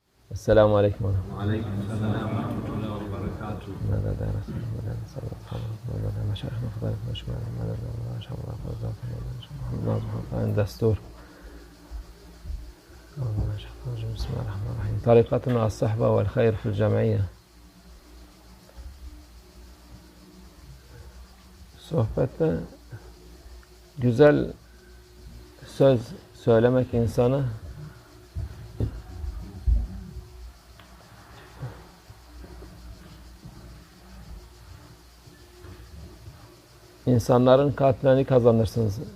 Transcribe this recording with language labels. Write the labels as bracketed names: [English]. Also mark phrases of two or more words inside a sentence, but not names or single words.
[Arabic] السلام عليكم. وعليكم السلام ورحمة الله وبركاته. دستور بسم الله الرحمن الرحيم طريقتنا الصحبة والخير في الجمعية. [Turkish] Sohbette güzel söz söylemek insanı insanların kalplerini kazanırsınız.